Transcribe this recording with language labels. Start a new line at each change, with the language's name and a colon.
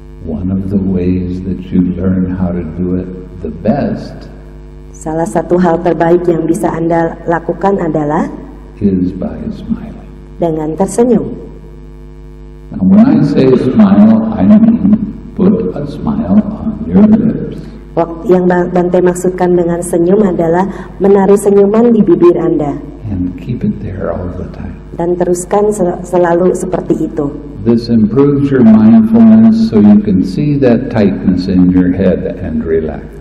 English: One of the ways that you learn how to do it the best
Indonesian: salah satu hal terbaik yang bisa Anda lakukan adalah
English: is by smiling.
Indonesian: dengan tersenyum.
English: Now, when I say smile, I mean put a smile on your lips.
Indonesian: Yang Bante maksudkan dengan senyum adalah menari senyuman di bibir Anda.
English: And keep it there all the time.
Indonesian: Dan teruskan selalu seperti itu.
English: This improves your mindfulness so you can see that tightness in your head and relax.